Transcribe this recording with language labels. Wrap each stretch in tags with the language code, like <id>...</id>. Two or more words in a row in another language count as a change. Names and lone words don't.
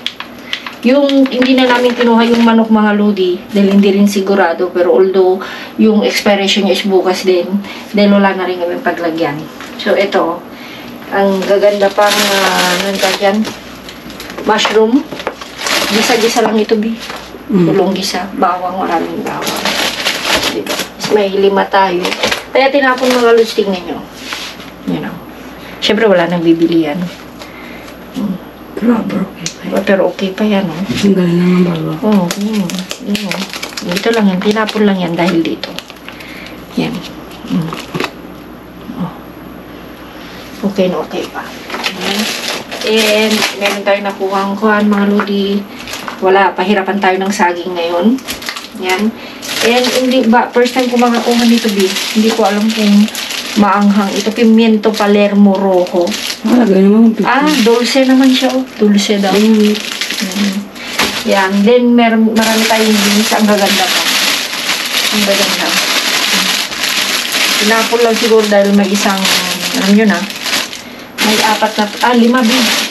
<tl>Yung hindi na namin kinuha yung manok mga Lodi dahil hindi rin sigurado, pero although yung expiration niya is bukas din, dahil wala na rin kami paglagyan. So ito, ang gaganda pang yan, mushroom. Gisa-gisa lang ito, Bi. Tulong gisa, bawang, maraming bawang. Diba? May 5 tayo. Kaya tinapon mga Lods, tingnan nyo.</tl> <en>You know.</en> <tl>Siyempre wala nang bibili yan. Pero okay pa yan, oh. Ang galing naman bago. Oo, dito lang yan. Tinapon lang yan dahil dito. Yan. Oh. Okay na okay pa. Yan. And, meron tayo nakuha kuhan, mga Lodi. Wala, pahirapan tayo ng saging ngayon. Yan. And, hindi ba,</tl> <en>first time</en> <tl>ko makakuha nito, Bi. Hindi ko alam kung maanghang. Ito,</tl> <es>pimiento palermo rojo.</es> <tl>Lagay naman. Dulce naman siya, oh. Dulce daw. Yan. Then, marami tayong beans. Ang gaganda pa. Ang gaganda. Tinapon lang siguro dahil may isang, alam nyo na, may 4 na, 5 beans.</tl>